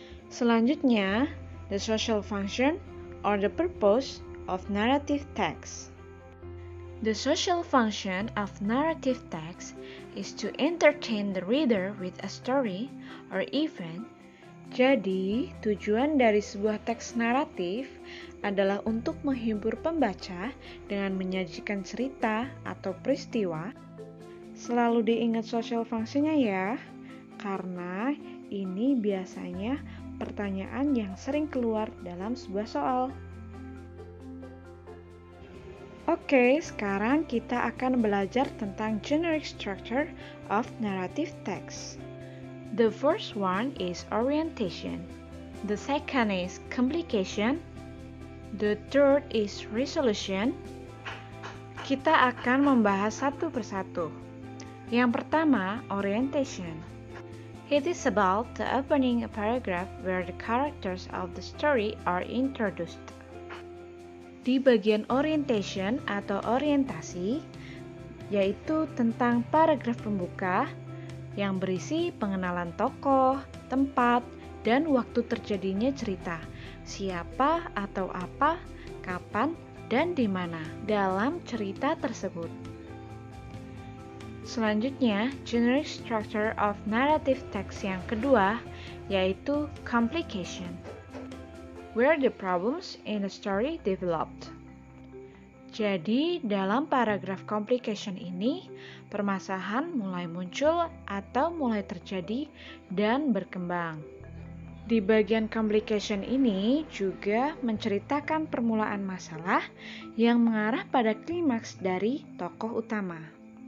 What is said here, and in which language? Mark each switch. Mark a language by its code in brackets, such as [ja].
[id] Selanjutnya, [en] the social function or the purpose of narrative text. The social function of narrative text is to entertain the reader with a story or event. [id] Jadi, tujuan dari sebuah teks naratif adalah untuk menghibur pembaca dengan menyajikan cerita atau peristiwa. Selalu diingat [en] social function- [id] nya ya, karena ini biasanya pertanyaan yang sering keluar dalam sebuah soal. Oke, sekarang kita akan belajar tentang [en] generic structure of narrative text. The first one is orientation. The second is complication. The third is resolution. [id] Kita akan membahas satu persatu. Yang pertama, [en] orientation. It is about the opening a paragraph where the characters of the story are introduced. [id] Di bagian orientation atau orientasi, yaitu tentang paragraf pembuka yang berisi pengenalan tokoh, tempat, dan waktu terjadinya cerita, siapa atau apa, kapan, dan di mana dalam cerita tersebut. Selanjutnya, [en] generic structure of narrative text [id] yang kedua, yaitu complication. [en] Where the problems in the story developed. [id] Jadi, dalam paragraf complication ini, permasalahan mulai muncul atau mulai terjadi dan berkembang. Di bagian complication ini juga menceritakan permulaan masalah yang mengarah pada klimaks dari tokoh utama.